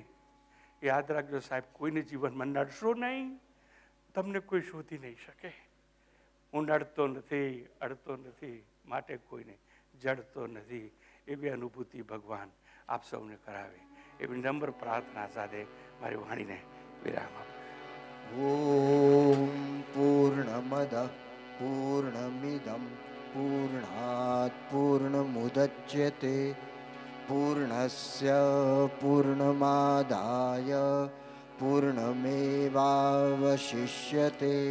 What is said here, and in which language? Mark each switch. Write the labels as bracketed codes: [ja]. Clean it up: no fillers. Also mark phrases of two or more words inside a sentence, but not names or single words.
[gu] યાદ રાખજો સાહેબ, કોઈને જીવનમાં નડશો નહીં, તમને કોઈ શોધી નહીં શકે. હું નડતો નથી, અડતો નથી, માટે કોઈને જડતો નથી. એવી અનુભૂતિ ભગવાન આપ સૌને કરાવે. એવી નમ્ર પ્રાર્થના સાથે મારી વાણીને વિરામ આપો. [sa] ॐ पूर्णमदः पूर्णमिदं पूर्णात् पूर्णमुदच्यते पूर्णस्य पूर्णमादाय पूर्णमेवावशिष्यते.